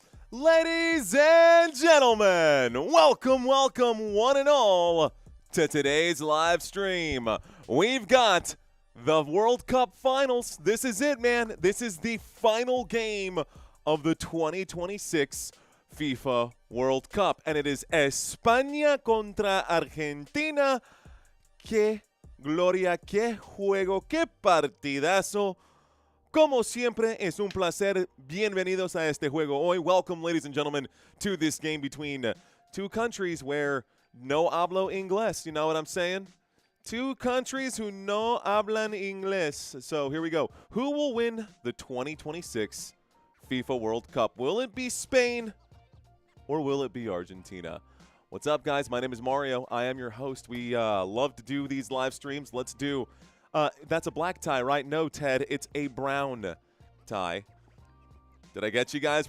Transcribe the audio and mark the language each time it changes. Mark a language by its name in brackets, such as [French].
[English] Ladies and gentlemen, welcome one and all to today's live stream. We've got the World Cup Finals. This is it, man. This is the final game of the 2026 FIFA World Cup. And it is España contra Argentina. [Spanish] Qué gloria, qué juego, qué partidazo. Como siempre, es un placer. Bienvenidos a este juego hoy. [English] Welcome, ladies and gentlemen, to this game between two countries where [Spanish] no hablo inglés. [English] You know what I'm saying? Two countries who [Spanish] no hablan inglés. [English] So here we go. Who will win the 2026 FIFA World Cup? Will it be Spain or will it be Argentina? What's up, guys? My name is Mario. I am your host. We love to do these live streams. Let's do... that's a black tie, right? No, Ted, it's a brown tie. Did I get you guys?